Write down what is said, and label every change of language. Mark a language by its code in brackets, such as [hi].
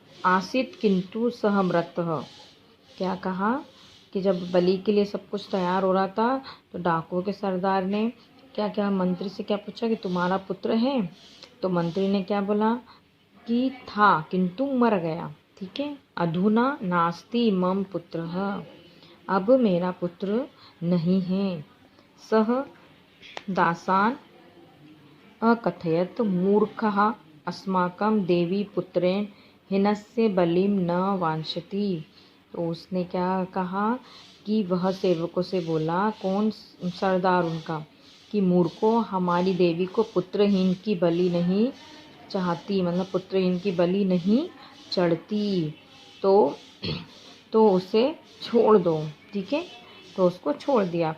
[sa] आसीत किंतु सह मृतः। [hi] क्या कहा कि जब बलि के लिए सब कुछ तैयार हो रहा था तो डाकुओं के सरदार ने क्या क्या मंत्री से क्या पूछा कि तुम्हारा पुत्र है। तो मंत्री ने क्या बोला कि था किंतु मर गया। ठीक है। [sa] अधुना नास्ति मम पुत्रः, [hi] अब मेरा पुत्र नहीं है। [sa] सह दासान् अकथयत् मूर्खः अस्माकं देवी पुत्रेण हिनस्य बलिं न वांछति। [hi] तो उसने क्या कहा कि वह सेवकों से बोला, कौन सरदार उनका, कि मूर्खों हमारी देवी को पुत्रहीन की बलि नहीं चाहती, मतलब पुत्रहीन की बलि नहीं चढ़ती, तो उसे छोड़ दो। ठीक है। तो उसको छोड़ दिया।